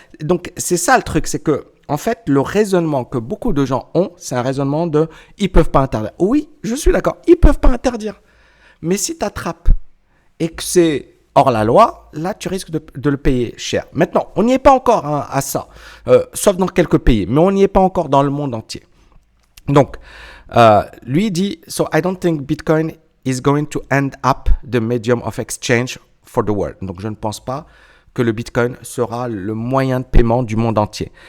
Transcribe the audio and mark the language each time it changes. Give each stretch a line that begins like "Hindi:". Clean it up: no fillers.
French: Donc, c'est ça le truc. C'est que, en fait, le raisonnement que beaucoup de gens ont, c'est un raisonnement de, ils peuvent pas interdire. Oui, je suis d'accord. Ils peuvent pas interdire. Mais si tu attrapes et que c'est hors la loi, là, tu risques de le payer cher. Maintenant, on n'y est pas encore à ça, sauf dans quelques pays, mais on n'y est pas encore dans le monde entier. Donc, lui dit,
English: so I don't think Bitcoin is going to end up the medium of exchange for the world.
French: Donc, je ne pense pas que le Bitcoin sera le moyen de paiement du monde entier.